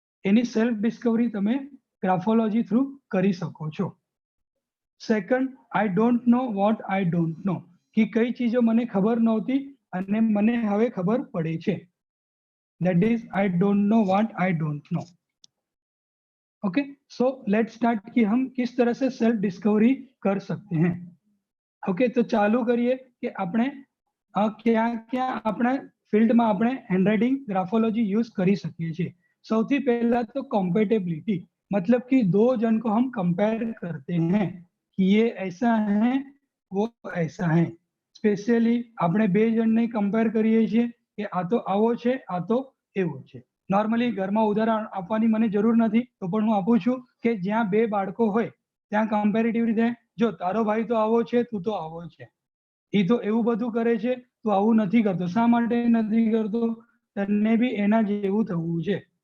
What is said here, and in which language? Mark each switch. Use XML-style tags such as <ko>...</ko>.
<gu>એની self Discovery તમે ગ્રાફોલોજી through કરી શકો છો. Second,</gu> <en>I don't know what I don't know,</en> <gu>કે કઈ ચીજો મને ખબર નહોતી અને મને હવે ખબર પડે છે.</gu> <en>That is I don't know what I don't know.</en> <hi>Okay, so let's start कि हम किस तरह से सेल्फ डिस्कवरी कर सकते हैं. ओके, तो चालू करिए कि આપણે क्या क्या अपना फील्ड में આપણે हैंडराइटिंग ग्राफोलॉजी यूज</hi> <gu>કરી શકીએ છીએ. સૌથી પહેલા તો</gu> <hi>कंपैटिबिलिटी, मतलब कि दो जन को हम कंपेयर करते हैं कि ये ऐसा है वो ऐसा है.</hi> <gu>स्पेशली આપણે બે જણને कंपेयर કરીએ છીએ કે આ તો આવો છે આ તો એવો છે. નોર્મલી ઘરમાં ઉદાહરણ આપવાની મને જરૂર નથી તો પણ હું આપું છું કે જ્યાં બે બાળકો હોય ત્યાં કમ્પેરેટિવ રીતે જો તારો ભાઈ તો આવો છે તું તો આવો છે, એ તો એવું બધું કરે છે તું આવું નથી કરતો, શા માટે નથી કરતો, તને બી એના જેવું થવું છે.</gu>